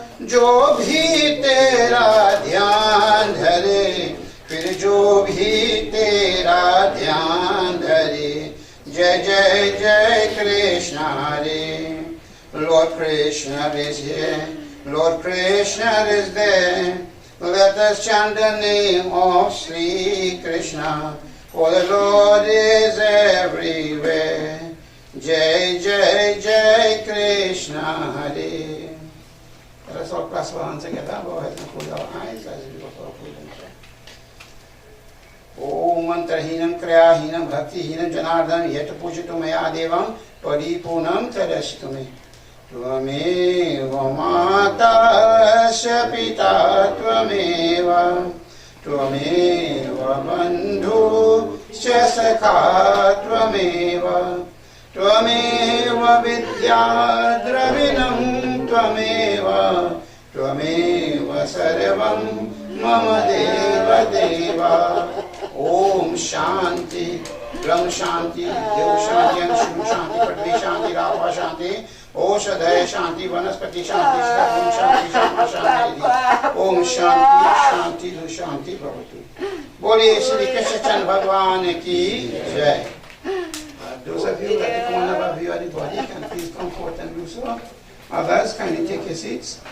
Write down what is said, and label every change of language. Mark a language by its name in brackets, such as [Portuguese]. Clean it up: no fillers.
[Hindi] जो भी तेरा ध्यान धरे, फिर जो भी तेरा ध्यान धरे। जय जय जय कृष्ण हरे। [English] Lord Krishna is here, Lord Krishna is there. Let us chant the name of Sri Krishna, for the Lord is everywhere. [Hindi] Jai Jai Jai Krishna Hare. [English] Let us all clasp our hands together, bow our heads and close our eyes as we go for our food and prayer. [Sanskrit] ओम मंत्रहीनं क्रियाहीनं भक्तिहीनं जनार्दन यत् पूजितो मया देवं परिपूर्णं तदस्तु मे। त्वमेव माता च पिता त्वमेव त्वमेव बन्धुश्च सखा त्वमेव त्वमेव विद्या द्रविणं त्वमेव त्वमेव सर्वं मम देव देव ओम शांति ब्रह्म शांति देव शांति अनुष्णु शांति पृथ्वी शांति रापा शांति औषधय शांति वनस्पति शांति सर्वं शांति शांति शांति ओम शांति शांति शांति भवतु। [Hindi] बोलिए श्री कृष्ण चंद्र भगवान की जय। [English] Those of you that come on above you body can please come forth and do so. Others, kindly take your seats.